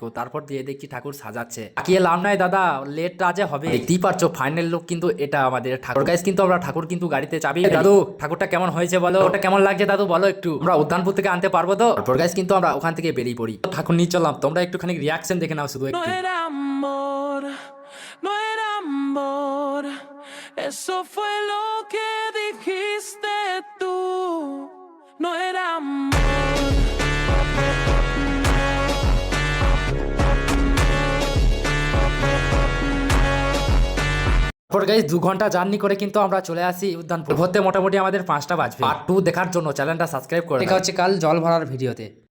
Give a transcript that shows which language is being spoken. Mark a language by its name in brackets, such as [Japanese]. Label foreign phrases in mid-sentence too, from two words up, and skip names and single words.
[Bangla] তারপর দিয়ে দেখছি ঠাকুর সাজাচ্ছে, তাকিয়ে লাভ নাই দাদা, লেট আজ হবে। দেখতেই পারছো [English] final look [Bangla] কিন্তু এটা আমাদের ঠাকুর। গাইস কিন্তু আমরা ঠাকুর কিন্তু গাড়িতে চাবি। দাদু ঠাকুরটা কেমন হয়েছে বলো, ওটা কেমন লাগছে দাদু বলো একটু, আমরা উদ্যানপুর থেকে আনতে পারবো তো? তারপর গাইস কিন্তু আমরা ওখান থেকে বেরিয়ে পড়ি, ঠাকুর নিয়ে চললাম। তোমরা একটুখানি রিয়াকশন দেখে নাও শুধু একটু। [Spanish] No era amor, no era amor, eso fue lo que dijiste tú. No era amor. [Bangla] তারপর গাইস 2 ঘন্টা জার্নি করে কিন্তু আমরা চলে আসি উদ্যানপুর। ভরতে মোটামুটি আমাদের 5টা বাজবে। পার্ট 2 দেখার জন্য চ্যানেলটা সাবস্ক্রাইব করে দেখা হচ্ছে কাল জল ভরার ভিডিওতে।